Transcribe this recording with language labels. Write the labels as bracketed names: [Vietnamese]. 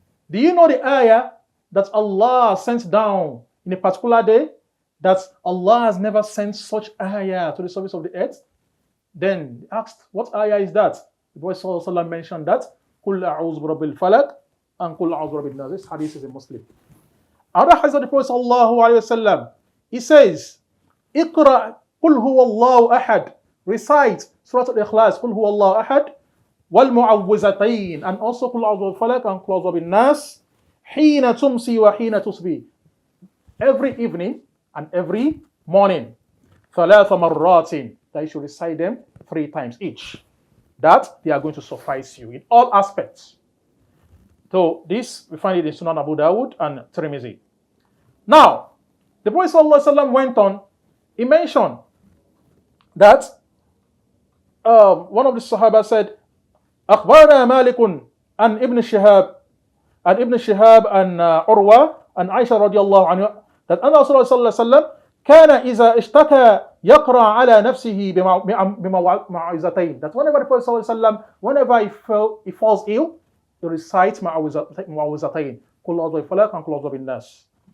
[English] Do you know the ayah that Allah sent down in a particular day, that Allah has never sent such ayah to the surface of the earth? Then asked, what ayah is that? The Prophet sallallahu alaihi wasallam mentioned that [Arabic] قُلْ أَعُوذُ بِرَبِّ الْفَلَقِ [English] and [Arabic] قُلْ أَعُوذُ بِرَبِّ النَّاسِ. [English] This hadith is a Muslim. Another hadith of the Prophet sallallahu alaihi wasallam, he says, [Arabic] اقرأ قُلْ هُوَ اللَّهُ أَحَدٌ. [English] Recite Surah Al-Ikhlas, [Arabic] قُلْ هُوَ اللَّهُ أَحَدٌ وَالْمُعَوِّذَتَيْن, and also قُلْ أَعُوذُ بِالْفَلَقِ and قُلْ أَعُوذُ بِالنَّاسِ حِينَ تُمْسِي وَحِينَ تُصْبِي. [English] Every evening and every morning. [Arabic] ثَلَاثَ مَرَّاتٍ. [English] That you should recite them 3 times each. That they are going to suffice you in all aspects. So this, we find it in Sunan Abu Dawud and Tirmidhi. Now, the Prophet ﷺ went on, he mentioned that one of the Sahaba said, [Arabic] أخبرنا مالك عن ابن شهاب عن عروة عن عائشة رضي الله عنها, that أن رسول الله صلى الله عليه وسلم كان إذا اشتكى يقرأ على نفسه بموعظتين. [English] That whenever the Prophet صلى الله عليه وسلم, whenever he falls ill, he recites معوذتين [Arabic] قل أعوذ بالفلق [English] and [Arabic] قل أعوذ بالناس.